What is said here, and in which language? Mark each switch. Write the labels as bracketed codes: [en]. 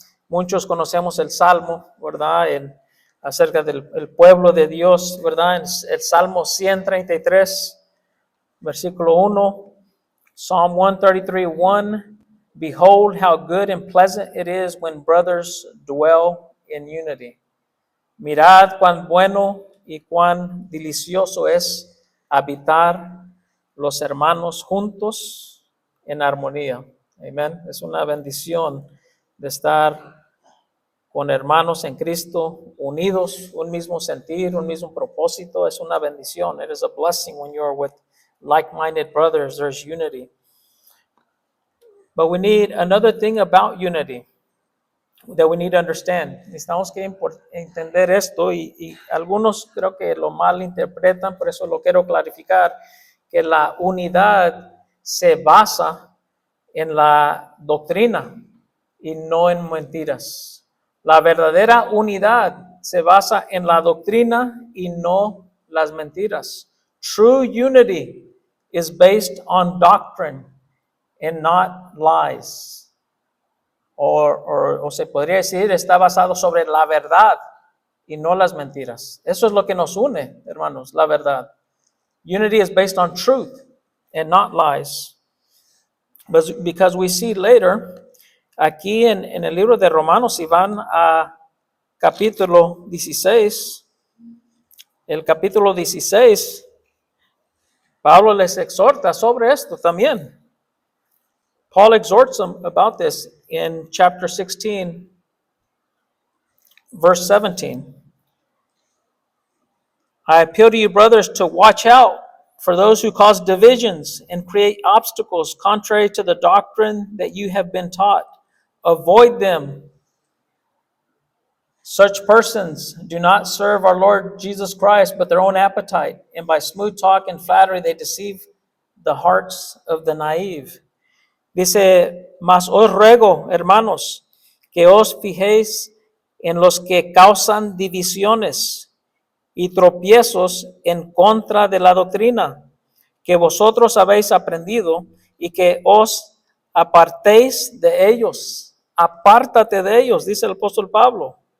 [es] Muchos conocemos el Salmo, ¿verdad? Acerca del pueblo de Dios, ¿verdad? En el Salmo 133, versículo 1. [en] Psalm 133:1. Behold how good and pleasant it is when brothers dwell in unity. [es] Mirad cuán bueno y cuán delicioso es habitar los hermanos juntos en armonía. Amén. Es una bendición de estar con hermanos en Cristo, unidos, un mismo sentir, un mismo propósito. Es una bendición. [en] It is a blessing when you are with like-minded brothers. There's unity. But we need another thing about unity that we need to understand. [es] Necesitamos que entender esto, y algunos creo que lo malinterpretan, por eso lo quiero clarificar, que la unidad se basa en la doctrina y no en mentiras. La verdadera unidad se basa en la doctrina y no las mentiras. [en] True unity is based on doctrine and not lies. [es] O se podría decir, está basado sobre la verdad y no las mentiras. Eso es lo que nos une, hermanos, la verdad. [en] Unity is based on truth and not lies. But because we see later, [es] aquí en el libro de Romanos, si van a capítulo 16, el capítulo 16, Pablo les exhorta sobre esto también. [en] Paul exhorts them about this in chapter 16, verse 17. I appeal to you, brothers, to watch out for those who cause divisions and create obstacles contrary to the doctrine that you have been taught. Avoid them. Such persons do not serve our Lord Jesus Christ, but their own appetite, and by smooth talk and flattery they deceive the hearts of the naive. [es] Dice, mas os ruego, hermanos, que os fijéis en los que causan divisiones y tropiezos en contra de la doctrina que vosotros habéis aprendido, y que os apartéis de ellos. Apártate de ellos, dice el apóstol Pablo.